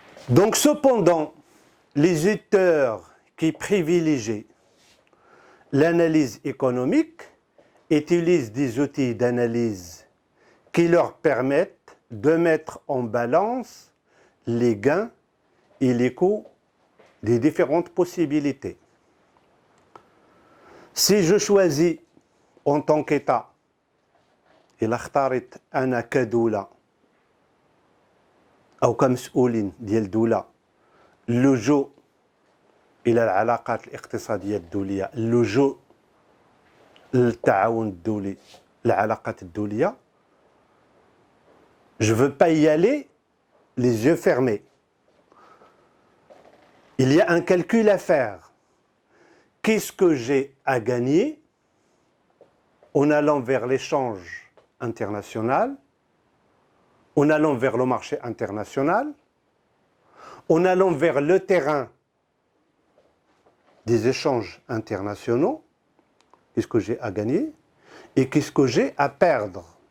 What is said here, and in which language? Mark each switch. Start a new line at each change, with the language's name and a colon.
French: Donc cependant, les auteurs qui privilégient l'analyse économique, utilisent des outils d'analyse qui leur permettent de mettre en balance les gains et les coûts des différentes possibilités. Si je choisis en tant qu'État,
Arabic: إلا اختارت أنا كدولة أو كمسؤولين ديال دولة اللجوء إلى العلاقات الاقتصادية الدولية، اللجوء للتعاون الدولي، العلاقات الدولية،
French: je ne veux pas y aller les yeux fermés. Il y a un calcul à faire. Qu'est-ce que j'ai à gagner en allant vers l'échange international, en allant vers le marché international, en allant vers le terrain des échanges internationaux, qu'est-ce que j'ai à gagner et qu'est-ce que j'ai à perdre.